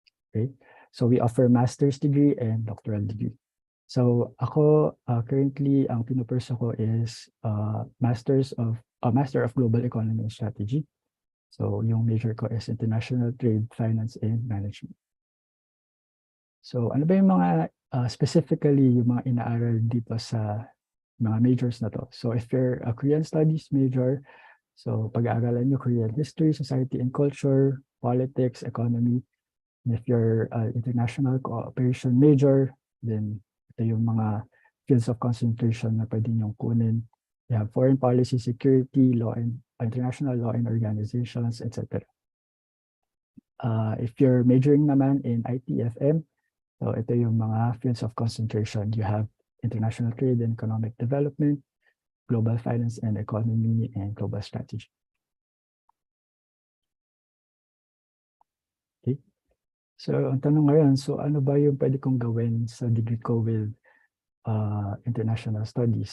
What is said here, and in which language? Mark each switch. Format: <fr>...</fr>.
<en>Okay, so we offer master's degree and doctoral degree.</en> <tl>So ako currently ang pinupurso ko is Master of Global Economy and Strategy. So yung major ko is International Trade, Finance, and Management. So ano ba yung mga specifically yung mga inaaral dito sa mga majors na to?</tl> <en>So if you're a Korean Studies major, so</en> <tl>pag-aaralan nyo</tl> <en>Korean History, Society and Culture, Politics, Economy. And if you're International Cooperation major, then</en> <tl>ito yung mga</tl> <en>fields of concentration</en> <tl>na pwede nyong kunin.</tl> <en>You have Foreign Policy, Security, Law and International Law and Organizations, etc. If you're majoring</en> <tl>naman</tl> <en>in ITFM,</en> <tl>so ito yung mga</tl> <en>fields of concentration. You have International Trade and Economic Development, Global Finance and Economy, and Global Strategy. Okay.</en> <tl>So ang tanong ngayon, so ano ba yung pwede kong gawin sa degree ko</tl> <en>with international studies?</en>